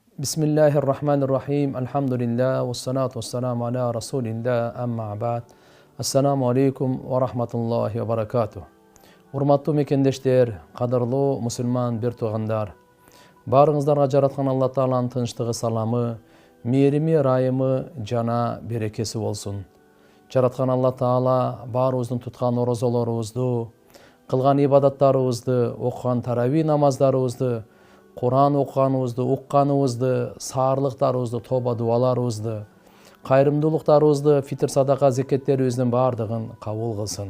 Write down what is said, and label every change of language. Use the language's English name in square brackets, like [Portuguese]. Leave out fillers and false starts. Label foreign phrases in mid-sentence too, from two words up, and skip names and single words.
[Arabic] Bismillahirrahmanirrahim. Alhamdulillah. والصلاة والسلام على رسول الله. أما بعد. السلام عليكم ورحمة الله وبركاته. [Kyrgyz] Урматтуу мекендештер, кадырлуу мусулман бир туугандар. Барыңыздарга жараткан Алла Тааланын тынчтыгы, саламы, мээрими, ырайымы жана берекеси болсун. Жараткан Алла Таала баарыбыздын туткан орозолорубузду, кылган ибадаттарыбызды, окуган тарави намаздарыбызды, Куран окуганыбызды, укканыбызды, саарлыктарыбызды, тоба дубаларыбызды, кайрымдуулуктарыбызды, фитр садака зекеттерибиздин баардыгын кабыл кылсын.